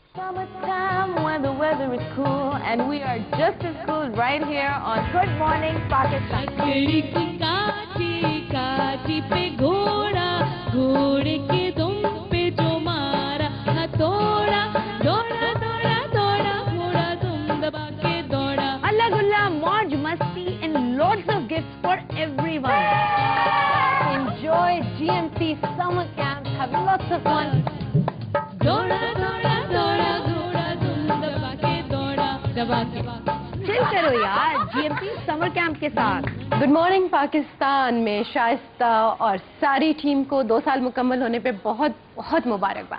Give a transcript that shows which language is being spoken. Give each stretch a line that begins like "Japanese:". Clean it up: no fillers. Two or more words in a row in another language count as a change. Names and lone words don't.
English: Summertime when the weather is cool and we are just as cool right here on Good Morning Pakistan.
Urdu: کی کاٹھی کاٹھی پے گھوڑا گھوڑے کے دم پے جو مارا ہتھوڑا دوڑا دوڑا دوڑا گھوڑا دم دبا کے دوڑا. اللہ گلا، موج مستی
English: and lots of gifts for everyone. Enjoy GMC summer camp, have lots of fun.
Urdu: دوڑا دوڑا دوڑا گھوڑا دم دبا کے دوڑا دبا کے. چل کرو یار GMC سمر کیمپ کے ساتھ. گڈ مارننگ پاکستان میں شائستہ اور ساری ٹیم کو 2 سال مکمل ہونے پے بہت بہت مبارکباد.